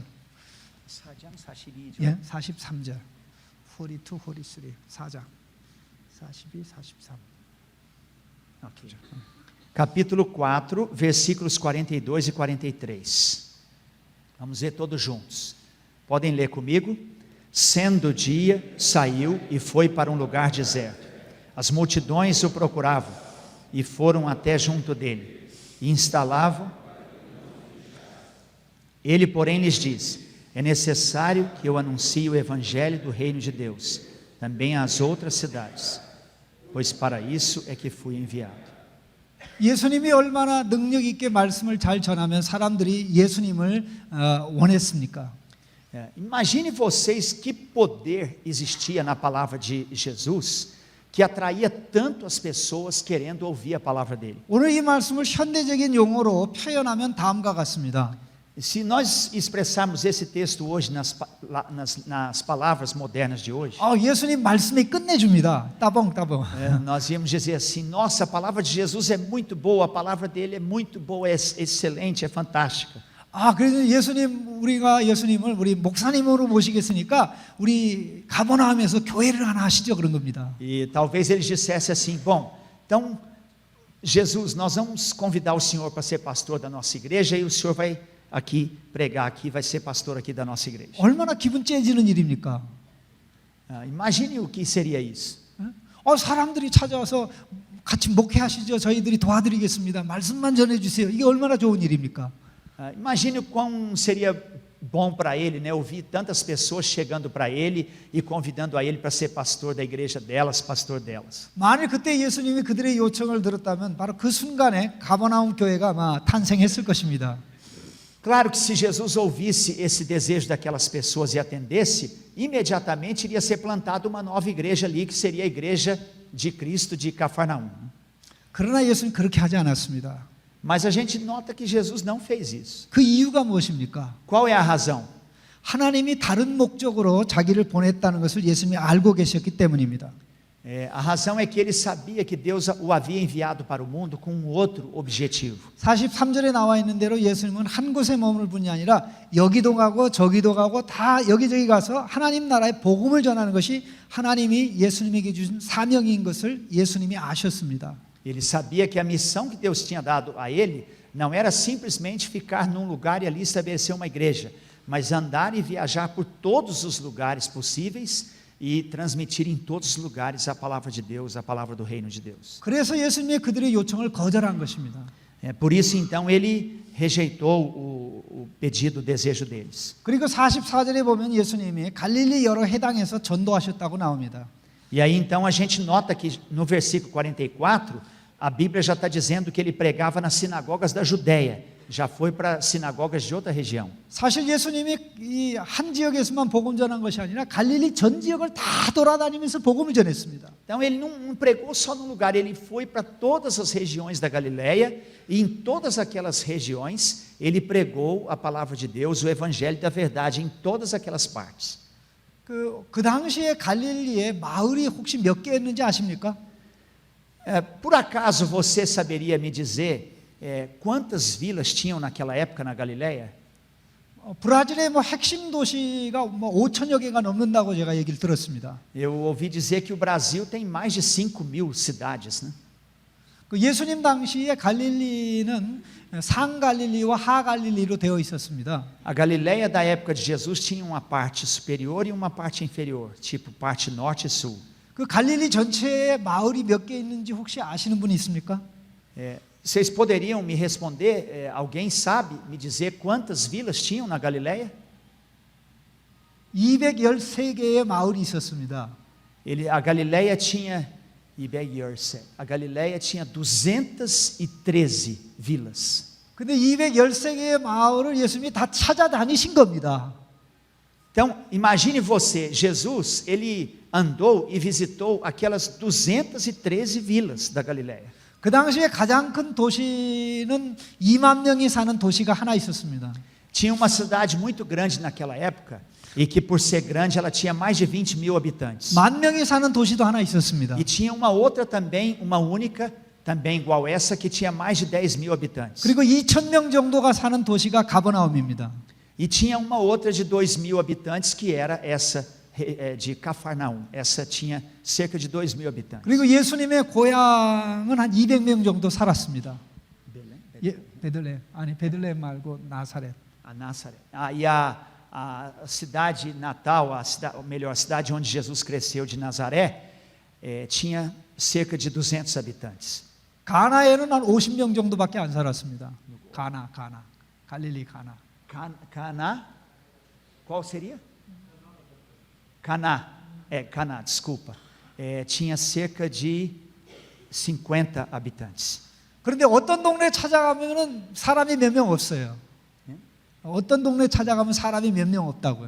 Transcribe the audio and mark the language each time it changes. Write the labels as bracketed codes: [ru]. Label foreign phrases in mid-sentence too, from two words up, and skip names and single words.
[ko] 4장 42절. 예, 43절. 42, 43. 4장 42, 43. [pt] Okay. Capítulo 4, versículos 42 e 43. Vamos ler todos juntos. Podem ler comigo? Sendo dia, saiu e foi para um lugar deserto. As multidões o procuravam e foram até junto dele. E instalavam Ele, porém, lhes disse: é necessário que eu anuncie o evangelho do reino de Deus também às outras cidades, pois para isso é que fui enviado. [ko] 예수님이 얼마나 능력 있게 말씀을 잘 전하면 사람들이 예수님을 원했습니까? [pt] Imagine vocês que poder existia na palavra de Jesus que atraía tanto as pessoas querendo ouvir a palavra dele. [ko] 오늘 이 말씀을 현대적인 용어로 표현하면 다음과 같습니다. [pt] Se nós expressarmos esse texto hoje nas palavras modernas de hoje, [ko] 예수님 말씀이 끝내줍니다. 따봉. [pt] nós íamos dizer assim: nossa, a palavra de Jesus é muito boa, a palavra dele é muito boa, é excelente, é fantástica. [ko] 그래서 우리가 예수님을 우리 목사님으로 모시겠으니까 우리 가버나움에서 교회를 하나 하시죠, 그런 겁니다. [pt] E talvez eles dissessem assim: bom, então Jesus, nós vamos convidar o senhor para ser pastor da nossa igreja e o senhor vai aqui pregar aqui, vai ser pastor aqui da nossa igreja. [ko] 얼마나 기분 째지는 일입니까? [pt] Imagine o que seria isso. [ko] 사람들이 찾아와서 같이 목회하시죠. 저희들이 도와드리겠습니다. 말씀만 전해주세요. 이게 얼마나 좋은 일입니까? [pt] Imagine o quão seria bom para ele, né, ouvir tantas pessoas chegando para ele e convidando a ele para ser pastor da igreja delas, pastor delas. [ko] 만일 그때 예수님이 그들의 요청을 들었다면 바로 그 순간에 가버나움 교회가 아마 탄생했을 것입니다. [pt] Claro que se Jesus ouvisse esse desejo daquelas pessoas e atendesse, imediatamente iria ser plantada uma nova igreja ali, que seria a igreja de Cristo de Cafarnaum. [ko] 그러나 예수는 그렇게 하지 않았습니다. [pt] Mas a gente nota que Jesus não fez isso. [ko] 그 이유가 무엇입니까? [pt] Qual é a razão? [ko] 하나님이 다른 목적으로 자기를 보냈다는 것을 예수님이 알고 계셨기 때문입니다. [pt] A razão é que ele sabia que Deus o havia enviado para o mundo com um outro objetivo. [ko] 43절에 나와 있는 대로 예수님은 한 곳에 머물 뿐이 아니라 여기도 가고 저기도 가고 다 여기저기 가서 하나님 나라의 복음을 전하는 것이 하나님이 예수님에게 주신 사명인 것을 예수님이 아셨습니다. [pt] Ele sabia que a missão que Deus tinha dado a ele não era simplesmente ficar num lugar e ali estabelecer uma igreja, mas andar e viajar por todos os lugares possíveis e transmitir em todos os lugares a palavra de Deus, a palavra do reino de Deus. [ko] 그래서 예수님이 그들의 요청을 거절한 것입니다. [pt] Por isso então ele rejeitou o pedido, o desejo deles. [ko] 그리고 44절에 보면 예수님이 갈릴리 여러 해당에서 전도하셨다고 나옵니다. [pt] E aí então a gente nota que no versículo 44, a Bíblia já está dizendo que ele pregava nas sinagogas da Judéia, já foi para sinagogas de outra região. [ko] 사실 예수님이 이 한 지역에서만 복음 전한 것이 아니라 갈릴리 전 지역을 다 돌아다니면서 복음을 전했습니다. [pt] Então ele não pregou só num lugar, ele foi para todas as regiões da Galileia e em todas aquelas regiões ele pregou a palavra de Deus, o evangelho da verdade em todas aquelas partes. [ko] 그 당시에 갈릴리에 마을이 혹시 몇 개였는지 아십니까? [pt] Por acaso você saberia me dizer quantas vilas tinham naquela época na Galileia? [ko] 브라질의 핵심 도시가 5천여 개가 넘는다고 제가 얘기를 들었습니다. [pt] Eu ouvi dizer que o Brasil tem mais de 5.000 cidades, né? [ko] 그 예수님 당시에 갈릴리는 상갈릴리와 하갈릴리로 되어 있었습니다. [pt] A Galileia da época de Jesus tinha uma parte superior e uma parte inferior, tipo parte norte e sul. [ko] 그 갈릴리 전체에 마을이 몇 개 있는지 혹시 아시는 분이 있습니까? [pt] Vocês poderiam me responder, alguém sabe me dizer quantas vilas tinham na Galileia? [ko] 213개의 마을이 있었습니다. [pt] A Galileia tinha 213 vilas. [ko] 근데 213개의 마을을 예수님이 다 찾아다니신 겁니다. [pt] Então, imagine você, Jesus, ele andou e visitou aquelas 213 vilas da Galileia. [ko] 그 당시에 가장 큰 도시는 2만 명이 사는 도시가 하나 있었습니다. [pt] Tinha uma cidade muito grande naquela época e que por ser grande ela tinha mais de 20.000 habitantes. [ko] 1만 명이 사는 도시도 하나 있었습니다. [pt] E tinha uma outra também, uma única, também igual essa, que tinha mais de 10.000 habitantes. [ko] 그리고 2,000명 정도가 사는 도시가 가버나움입니다. [pt] E tinha uma outra de 2.000 habitantes que era essa de Cafarnaum. Essa tinha cerca de 2.000 habitantes. [ko] 그리고 예수님의 고향은 한 200명 정도 살았습니다. 베들레헴 말고 나사렛. [pt] A Nazaré. E a cidade natal, a cidade onde Jesus cresceu, de Nazaré, tinha cerca de 200 habitantes. [ko] 가나에는 한 50명 정도밖에 안 살았습니다. 갈릴리 가나. [pt] Caná, qual seria? Caná, Caná, desculpa. tinha cerca de 50 habitantes. [ko] 그런데 어떤 동네 찾아가면은 사람이 몇 명 없어요. 어떤 동네 찾아가면 사람이 몇 명 없다고요.